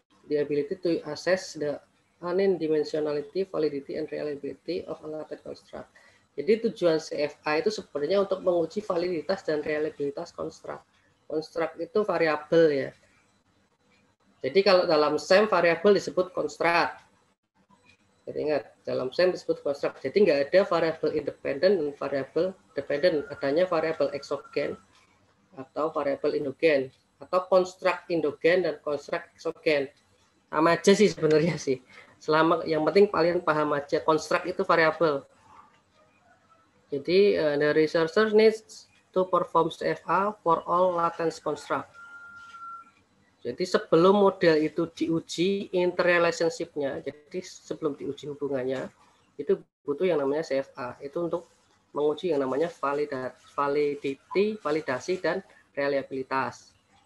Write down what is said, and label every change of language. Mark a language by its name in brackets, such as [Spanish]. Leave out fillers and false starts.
[English] The ability to assess the unidimensionality, validity, and reliability of a latent construct. [Indonesian] Jadi tujuan CFA itu sebenarnya untuk menguji validitas dan reliabilitas konstruk. Konstruk itu variabel ya. Jadi kalau dalam SEM variabel disebut konstruk. Jadi ingat, dalam SEM disebut konstruk. Jadi nggak ada variabel independen dan variabel dependent. Adanya variabel eksogen atau variabel endogen atau konstruk endogen dan konstruk eksogen. Sama aja sih sebenarnya sih. Selama yang penting paling paham aja konstruk itu variabel. [English] Jadi the researcher needs to perform CFA for all latent construct. [Indonesian] Jadi sebelum model itu diuji interrelationship-nya, jadi sebelum diuji hubungannya, itu butuh yang namanya CFA. Itu untuk menguji yang namanya validity, validasi, dan reliabilitas.